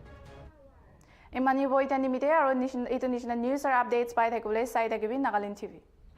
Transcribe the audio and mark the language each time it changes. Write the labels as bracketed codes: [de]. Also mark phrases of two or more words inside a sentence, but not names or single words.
[nag] Imani boy tani mite aro [en] national news or updates [nag] by thakule sai thakibi Nagaland TV